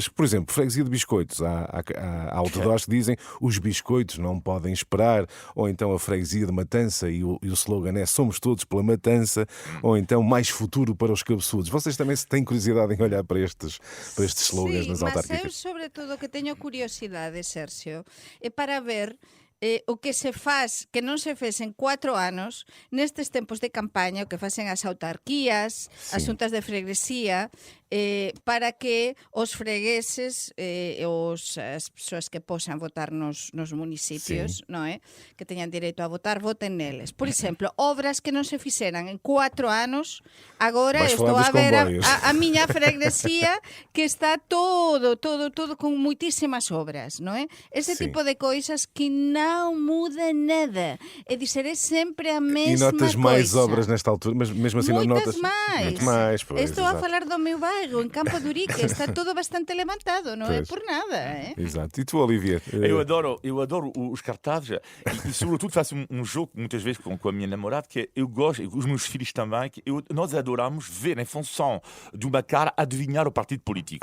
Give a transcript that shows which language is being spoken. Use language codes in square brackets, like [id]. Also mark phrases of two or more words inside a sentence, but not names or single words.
[pt] Por exemplo, freguesia de biscoitos. Há outdoors que dizem os biscoitos não podem esperar, ou então a freguesia de Matança e o slogan é somos todos pela Matança, ou então mais futuro para os cabeçudos. Vocês também têm curiosidade em olhar para estes slogans nas autárquicas? [gl] Mas eu, sobretudo, que teño curiosidade, Sérgio, é para ver o que se faz, que non se fez en 4 anos nestes tempos de campaña, o que facen as autarquías, as xuntas de freguesía, para que os fregueses, as persoas que posan votar nos municipios, non é? Que teñan direito a votar, voten neles. Por exemplo, obras que non se fixeran en 4 anos, agora estou a ver a miña freguesía que está todo con moitísimas obras, non é? [pt] Ese tipo de coisas que não muda nada. É dizer, é sempre a mesma coisa. E notas mais obras nesta altura, mas mesmo assim não notas... Muito mais. Pois, estou a falar do meu bairro, em Campo de Urique, está tudo bastante levantado, não é por nada. Exato. E tu, Olivier? Eu adoro os cartazes e sobretudo faço um jogo muitas vezes com a minha namorada, que é, eu gosto, e os meus filhos também, que nós adoramos ver em função de uma cara adivinhar o partido político.